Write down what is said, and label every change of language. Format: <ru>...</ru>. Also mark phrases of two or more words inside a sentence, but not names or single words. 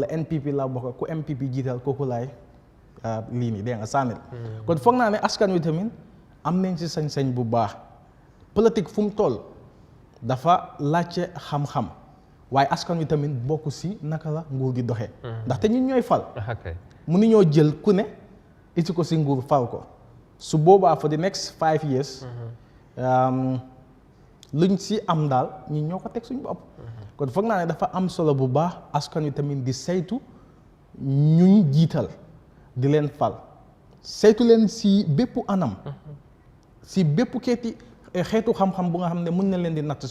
<wo>NPP laa bokka ku MPP jiital kooku laay lii nii dégg nga sànnil kon foog naa ne askan wi tamit am nañ si sañ-sañ bu baax politique fu mu toll dafa laajte xam-xam waaye askan wi tamit bokk si naka la nguur gi doxee ndaxte ñun ñooy fal mënuñoo jël ku ne iti ko si nguur fal ko su boobaa</wo> <en>for the next 5 years</en> <wo>luñ si am daal ñi ñoo ko teg suñu bopp kon foog naa ne dafa am solo bu baax askan wi tamit di saytu ñuñ jiital di leen fal saytu leen si bépp anam si bépp xeetu xam-xam bu nga xam ne mën na leen di natt</wo>